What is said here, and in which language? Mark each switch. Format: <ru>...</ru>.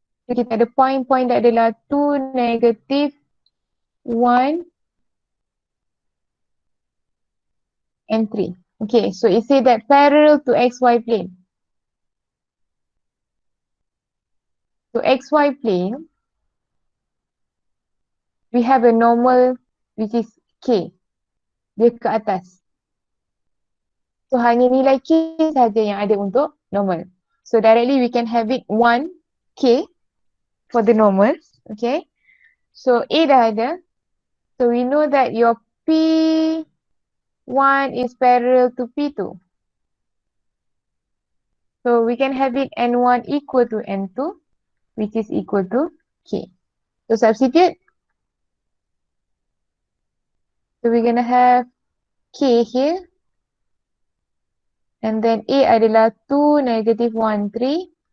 <ms>So kita ada point that adalah 2, negative 1 and 3.</ms> <en>Okay, so it say that parallel to XY plane. So XY plane, we have a normal which is K.</en> <ms>Dia ke atas. So hanya nilai K saja yang ada untuk normal.</ms> <en>So directly we can have it 1K for the normal. Okay.</en> <ms>So A dah ada.</ms> <en>So we know that your P1 is parallel to P2. So we can have it N1 equal to N2, which is equal to K. So substitute. So we're gonna have K here. And then A adalah 2, negative 1, 3.</en>